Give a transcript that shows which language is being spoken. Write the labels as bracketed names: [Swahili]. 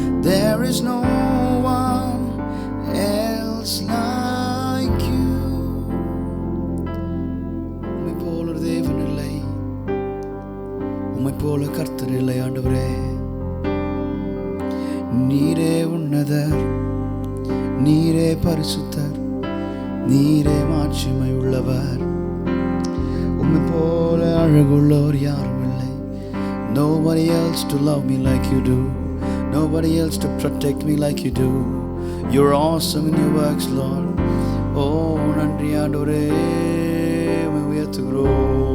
[English] There is no one else like you. [Tamil] உம்மை போல ஒரு தேவன் இல்லை, உம்மை போல கர்த்தர் இல்லை. ஆண்டவரே, நீரே உன்னதர், நீரே பரிசுத்தர், நீரே மாட்சிமை உள்ளவர். உம்மை போல அழகுள்ளவர் யாரும் இல்லை. [English] Nobody else to love me like you do, nobody else to protect me like you do. You're awesome in your works, Lord. [Tamil] Oh, நன்றி ஆண்டவரே, உம்மை உயர்த்துகிறோம்.